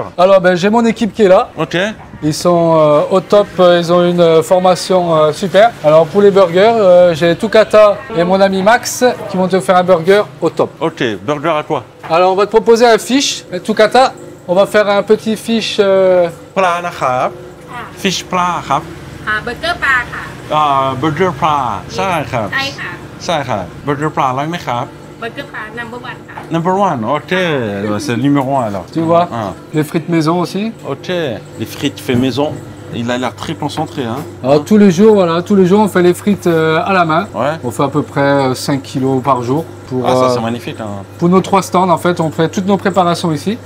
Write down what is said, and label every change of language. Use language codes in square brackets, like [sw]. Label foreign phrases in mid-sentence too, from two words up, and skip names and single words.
[fr] Alors, j'ai mon équipe qui est là. Ok. Ils sont au top, ils ont une formation super. Alors pour les burgers, j'ai Tukata et mon ami Max qui vont te faire un burger au top. Ok, burger à quoi? Alors on va te proposer un fish. Tukata, on va faire un petit fish. [th] Pla นะครับ fish ปลาครับ เบอร์เกอร์ปลาค่ะ burger ปลาใช่ครับ ใช่ค่ะ ใช่ครับ burger ปลาร้อยไหมครับ เบอร์เกอร์ปลา [en] number one [th] ค่ะ [en] number one [fr] ok c'est le numéro 1 alors Tu vois, Ah, les frites maison aussi. ok les frites fait maison il a l'air très concentré hein Alors tous les jours, voilà, tous les jours on fait les frites à la main. ouais On fait à peu près 5 kilos par jour. Pour, ah ça c'est magnifique hein. pour nos 3 stands, en fait, on fait toutes nos préparations ici.